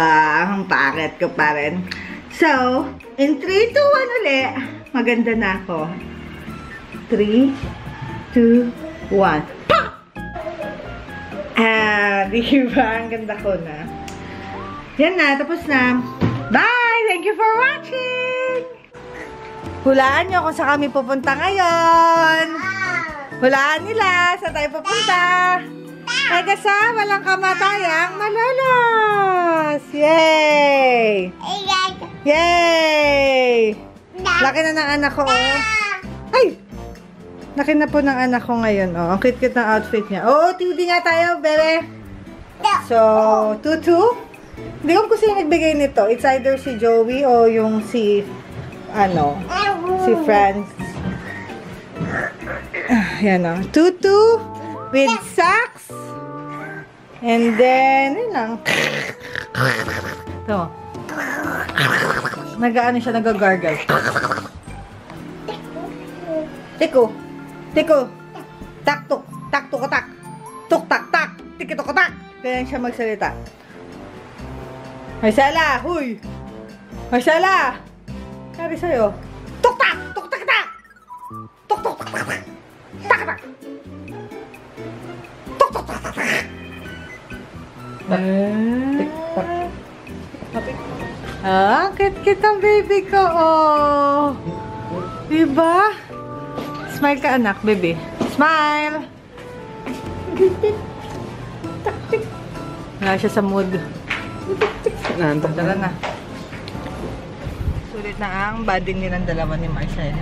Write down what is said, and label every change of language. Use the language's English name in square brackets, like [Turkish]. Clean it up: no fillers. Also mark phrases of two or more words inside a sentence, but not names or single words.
[Filipino] Ang pangit ko pa rin. So, in 3, 2, 1 ulit. Maganda na ako. 3, 2, 1. Diba? Ang ganda ko na. Yan na. Tapos na. Bye! [English] Thank you for watching! [Filipino] Hulaan nyo kung saan kami pupunta ngayon. Hulaan nila. Saan tayo pupunta? Ay, kasi walang kamatayang Malolos! Yay! Yay! Laki na ng anak ko, oh. Ay! Laki na po ng anak ko ngayon, oh. Ang cute-cute ng outfit niya. Oo, TV nga tayo, bebe. So, tutu. Hindi ko kung sino nagbigay nito. [English] It's either [Filipino] si Joey o yung si, si Franz. Yan, [English] oh. Tutu with socks. And then, [Filipino] yun lang. Ito. Nag-ano siya, nag-gargle. Tiko. Tiko. Tak-tuk. Tak-tuk-tak. Tuk-tak-tak. Tiki-tuk-tak. Kaya siya magsalita. Marcela! Huy! Marcela! Sabi sa'yo. Tuk-tak! Tuk-tak-tak! Tuk-tuk-tak-tak! Tak-tak! Tuk-tuk-tak-tak! Ah, kit-kit ang baby ko, oh. Diba? Smile ka, anak, baby. Smile! Wala siya sa mood. Tara na. Sulit na ang bading nilang dalawa ni Marcela.